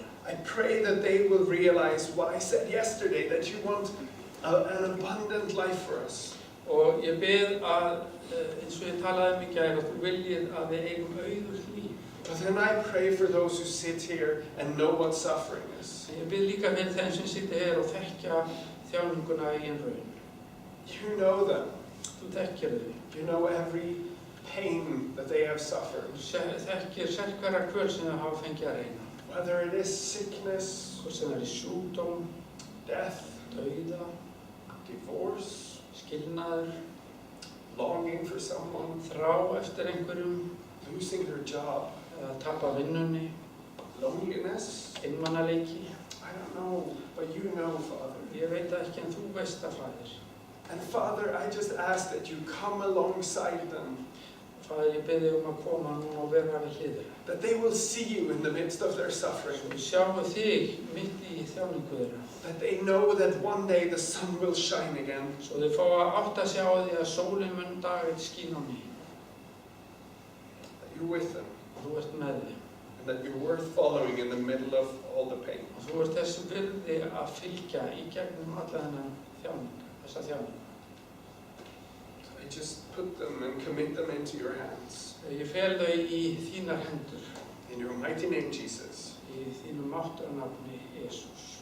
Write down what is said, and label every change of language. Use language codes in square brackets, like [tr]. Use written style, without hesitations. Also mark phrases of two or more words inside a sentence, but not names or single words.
[en] I pray that they will realize what I said yesterday, that you want an abundant life for us. [is] Og ég bið að, eins og ég talaði í gær, að þú viljið að við eigum auðugt líf. [en] But then I pray for those who sit here and know what suffering is. [is] Ég bið líka fyrir þeim sem sitja hér og þekkja þjáninguna í einn raun. [en] You know them. [is] Þú þekkir þau. [en] You know every pain that they have suffered. [is] Þekkir sérhverja kvöl sem þau hafa fengið að reyna. [en] Whether it is sickness, [is] Hvort sem það er sjúkdóm, [en] death, [is] dauða, [en] divorce, [is] skilnaður, [en] longing for someone, [is] þrá eftir einhverjum, [en] losing their job, [is] eða tapa vinnunni, [en] loneliness. [is] einmanaleiki. [en] I don't know, but you know, Father. [is] Ég veit það ekki en þú veist það, Faðir. [en] And Father, I just ask that you come alongside them, [is] Faðir, ég bið þig að koma núna og vera við hlið þeirra. [en] that they will see you in the midst of their suffering, [is] Svo við sjáum þig mitt í þjáningu þeirra. [en] that they know that one day the sun will shine again, [is] Svo þau fá að átta sig á því að sólin mun dag eitt skín á ný. [en] that you're with them, [is] Og þú ert með þeim. [en] and that you're worth following in the middle of all the pain. [is] Og þú ert þessu virði að fylgja í gegnum alla þennan þjáningu, þessa þjáningu. [en] So I just put them and commit them into your hands. [is] Ég fel þau í þínar hendur, [en] In your mighty name, Jesus. [is] í þínu máttarnafni, Jesús.